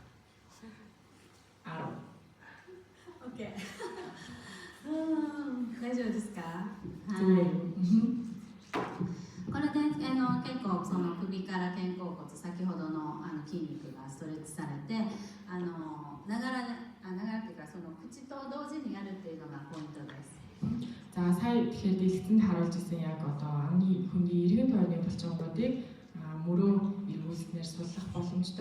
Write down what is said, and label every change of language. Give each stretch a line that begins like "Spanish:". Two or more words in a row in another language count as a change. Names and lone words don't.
Japanese: OK 大丈夫ですか？はい。これで結構その首から肩甲骨、先ほどの筋肉がストレッチされて、ながらっていうかその口と同時にやるっていうのがポイントです。
Mongolian: За сая тэгэхээр дэлгэцэнд харуулж ирсэн яг одоо амны хүндийн эргэн тойрны булчингуудыг мөрөө эргүүл үйлснээр суллах боломжтой.